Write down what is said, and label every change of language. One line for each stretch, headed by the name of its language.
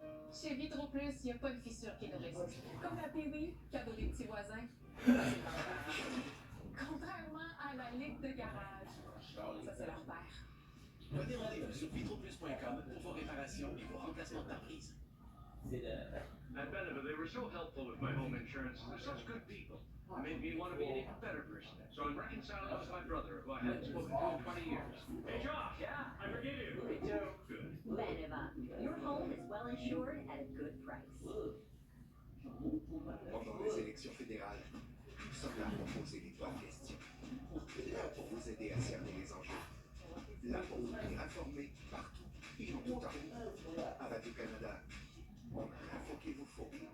French: Chez Vitro Plus, il n'y a pas de fissure qui ne résiste. Comme la PW, cadeau des petits voisins. Contrairement à la ligue de garage. Ça, c'est leur père. Prenez rendez-vous sur vitroplus.com pour vos réparations et vos remplacements de pare-brise.
English: At Benefit, they were so helpful with my home insurance. They're such good people. They made me want to be a better person. So I'm reconciling with my brother, who I haven't spoken to in 20 years. Hey, Josh. Yeah? I forgive you. Me too. Good. Beneva, your home is well insured at a good price.
French: Pendant les élections fédérales, nous sommes là pour poser les bonnes questions. Là pour vous aider à cerner les enjeux. Là pour vous tenir informés partout et en tout temps. À Radio-Canada, on a l'info qu'il vous faut.